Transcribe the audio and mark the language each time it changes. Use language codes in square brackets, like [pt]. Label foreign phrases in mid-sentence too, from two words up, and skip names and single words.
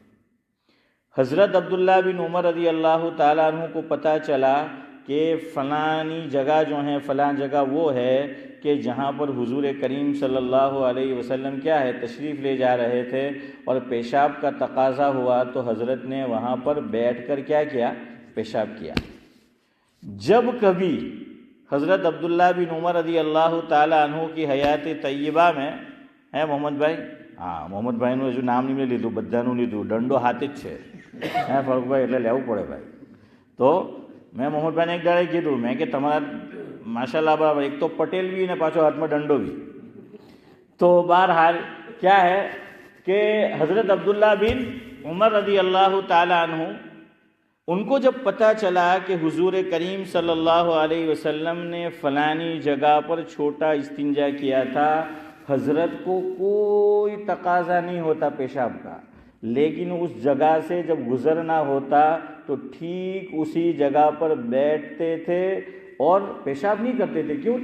[ur] حضرت عبداللہ بن عمر رضی اللہ تعالیٰ عنہ کو پتہ چلا کہ فلانی جگہ جو ہے، فلاں جگہ وہ ہے کہ جہاں پر حضور کریم صلی اللہ علیہ وسلم کیا ہے تشریف لے جا رہے تھے، اور پیشاب کا تقاضا ہوا تو حضرت نے وہاں پر بیٹھ کر کیا کیا؟ پیشاب کیا۔ جب کبھی حضرت عبداللہ بن عمر رضی اللہ تعالیٰ عنہ کی حیات طیبہ میں ہے محمد بھائی، ہاں محمد بھائی نے جو نام نہیں لیધું [gu] બધાનું લીધું، દંડો હાથે જ છે હે ફરુખભાઈ, એટલે લેવું પડે ભાઈ। તો મેં મોહમ્મદભાઈને એક દાડે કીધું, મેં કે તમારા માશાલ્લાહ બરાબર એક તો પટેલ भी ને પાછો હાથમાં દંડો भी। [ur] તો બહરહાલ کیا ہے کہ حضرت عبداللہ بن عمر رضی اللہ تعالیٰ عنہ ان کو جب پتہ چلا کہ حضور کریم صلی اللہ علیہ وسلم نے فلانی جگہ پر چھوٹا استنجا کیا تھا، حضرت کو کوئی تقاضا نہیں ہوتا پیشاب کا، لیکن اس جگہ سے جب گزرنا ہوتا تو ٹھیک اسی جگہ پر بیٹھتے تھے اور پیشاب نہیں کرتے تھے، کیوں؟